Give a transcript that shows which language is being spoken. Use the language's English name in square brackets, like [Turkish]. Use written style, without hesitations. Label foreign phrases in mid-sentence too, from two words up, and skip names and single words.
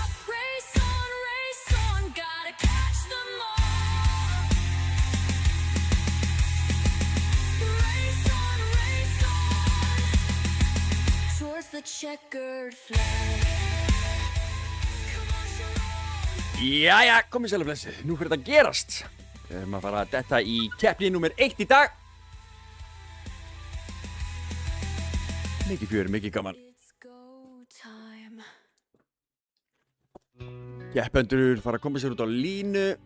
[English] Race on, gotta catch them all. Race on, towards the checkered flag. Come on, Sharon. [Icelandic] Jæja, komið sæl og blessu, nú fyrir þetta að gerast. Við erum að fara að detta í keppni númer 1 í dag. Mikið fjör, mikið gaman. [English] It's go time. [Icelandic] Keppendur fara að koma sér út á línu.